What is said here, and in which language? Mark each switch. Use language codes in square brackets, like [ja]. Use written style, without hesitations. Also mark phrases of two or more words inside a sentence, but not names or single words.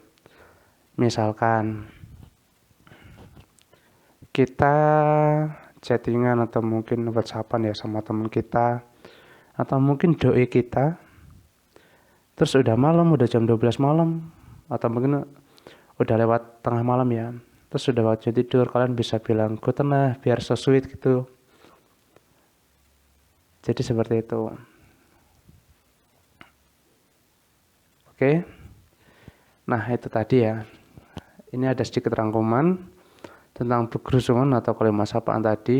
[id] Misalkan kita chattingan atau mungkin WhatsAppan ya sama teman kita, atau mungkin doi kita, terus udah malam, udah jam 12 malam, atau mungkin udah lewat tengah malam ya, terus udah waktunya tidur, kalian bisa bilang [de] Guten Nacht [id] biar [en] so sweet [id] gitu. Jadi seperti itu. Oke. Nah, itu tadi ya. Ini ada sedikit rangkuman tentang Begrüßungen atau kalimat sapaan tadi.